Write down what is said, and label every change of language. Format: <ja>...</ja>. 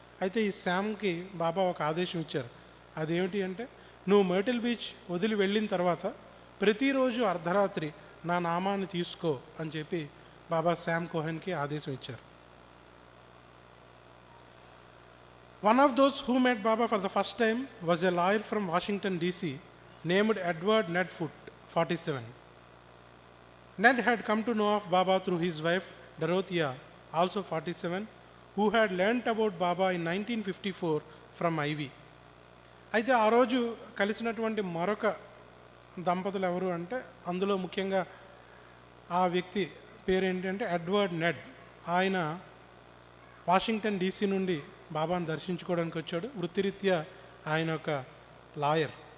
<te>అయితే ఈ శామ్కి బాబా ఒక ఆదేశం ఇచ్చారు. అదేమిటి అంటే, నువ్వు మర్టిల్ బీచ్ వదిలి వెళ్ళిన తర్వాత ప్రతిరోజు అర్ధరాత్రి నా నామాన్ని తీసుకో అని చెప్పి బాబా శామ్ కోహెన్కి ఆదేశం ఇచ్చారు.</te> <en>One of those who met Baba for the first time was a lawyer from Washington, D.C. named Edward Ned Foote, 47. Ned had come to know of Baba through his wife Dorothea, also 47, who had learnt about Baba in 1954 from Ivy.</en> <te>అయితే ఆ రోజు కలిసినటువంటి మరొక దంపతులు ఎవరు అంటే, అందులో ముఖ్యంగా ఆ వ్యక్తి పేరు ఏంటంటే ఎడ్వర్డ్ నెడ్. ఆయన వాషింగ్టన్ డీసీ నుండి బాబాను దర్శించుకోవడానికి వచ్చాడు. వృత్తిరీత్యా ఆయన ఒక లాయర్.</te>